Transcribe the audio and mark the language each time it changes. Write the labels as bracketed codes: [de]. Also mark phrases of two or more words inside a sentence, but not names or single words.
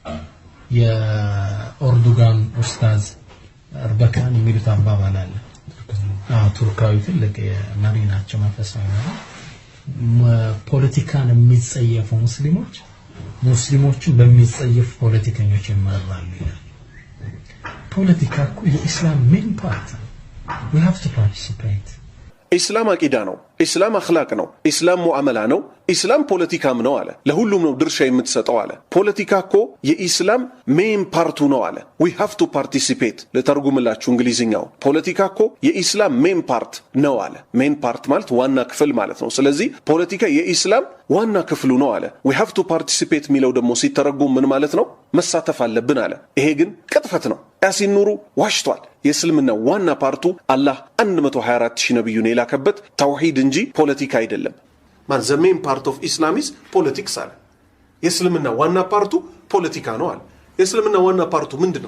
[am] የኦርዶጋን ኡስታዝ እርበካን የሚሉት አባባል አለ። ቱርካዊ ትልቅ መሪ ናቸው፣ መንፈሳዊ ነው። ፖለቲካን የሚጸየፉ ሙስሊሞችን በሚጸየፉ ፖለቲከኞች ይመራሉ ይላል። ፖለቲካ እኮ የኢስላም [en] main part [am] ነው። [en] we have to participate። [am] ኢስላም አቂዳ ነው፣ ኢስላም አኽላቅ ነው፣ ኢስላም ሙዓመላ ነው፣ ኢስላም ፖለቲካም ነው አለ። ለሁሉም ነው ድርሻ የምትሰጠው አለ። ፖለቲካ እኮ የኢስላም ሜን ፓርቱ ነው አለ። [en] we have to participate። [am] ለተርጉምላችሁ እንግሊዝኛው ፖለቲካ እኮ የኢስላም [en] main part [am] ነው አለ። [en] main part [am] ማለት ዋና ክፍል ማለት ነው። ስለዚህ ፖለቲካ የኢስላም ዋና ክፍሉ ነው አለ። [en] we have to participate [am] የሚለው ደግሞ ሲተረጉም ምን ማለት ነው? መሳተፍ አለብን አለ። ይሄ ግን ቅጥፈት ነው። ያሲን ኑሩ ዋሽቷል። የእስልምና ዋና ፓርቱ አላህ 124,000 ነብዩን የላከበት ተውሂድ እንጂ ፖለቲካ አይደለም። ማን [en] the main part of Islam is politics [am] አለ። የእስልምና ዋና ፓርቱ ፖለቲካ ነው አለ። የእስልምና ዋና ፓርቱ ምንድነው?